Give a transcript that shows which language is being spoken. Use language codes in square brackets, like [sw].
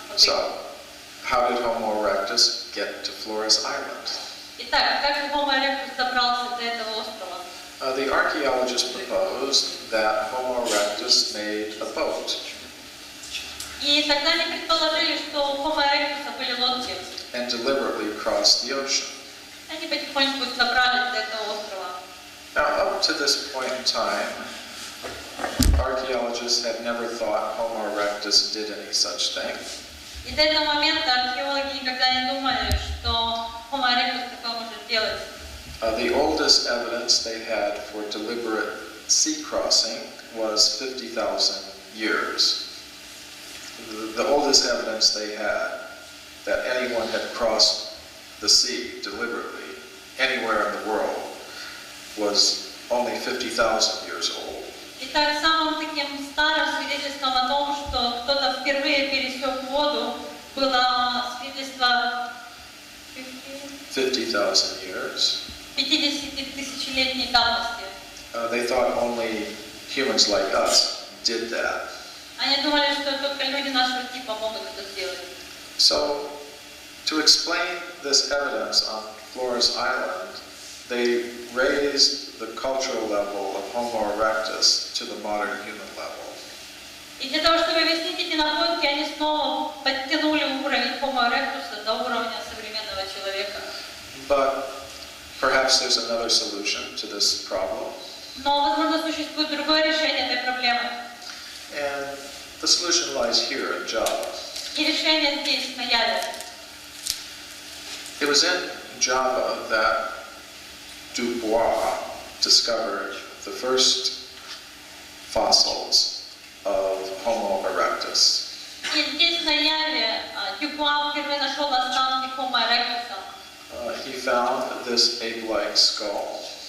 [en] So, how did Homo erectus get to Flores Island? [ru] Итак, как же Homo erectus добрался до этого острова? [en] The archaeologists proposed that Homo erectus made a boat. [ru] И тогда они предположили, что у Homo erectus были лодки. [en] And deliberately crossed the ocean. [ru] Они потихоньку добрались до этого острова. [en] Now, up to this point in time, archaeologists had never thought Homo erectus did any such thing. [ru] И до этого момента археологи никогда не думали, что Homo erectus такое может делать. [en] The oldest evidence they had for deliberate sea crossing was 50,000 years. The oldest evidence they had that anyone had crossed the sea deliberately anywhere in the world was only 50,000 years old. [ru] Итак, самым таким старым свидетельством о том, что кто-то впервые пересек воду, было свидетельство [en] 50,000 years. [ru] 50-тысячелетней давности. [en] They thought only humans like us did that. [ru] Они думали, что только люди нашего типа могут это сделать. [en] So, to explain this evidence on Flores Island, they raised the cultural level of Homo erectus to the modern human level. [ru] И для того, чтобы объяснить эти находки, они снова подтянули уровень Homo erectus до уровня современного человека. [en] But perhaps there's another solution to this problem. [ru] Но, возможно, существует другое решение этой проблемы. [en] And the solution lies here in Java. [ru] И решение здесь, на Яве. [en] It was in Java that Dubois discovered the first fossils of Homo erectus. [ru] И здесь, на Яве, Дюбуа впервые нашел останки Homo erectus. [en] He found this ape-like skull.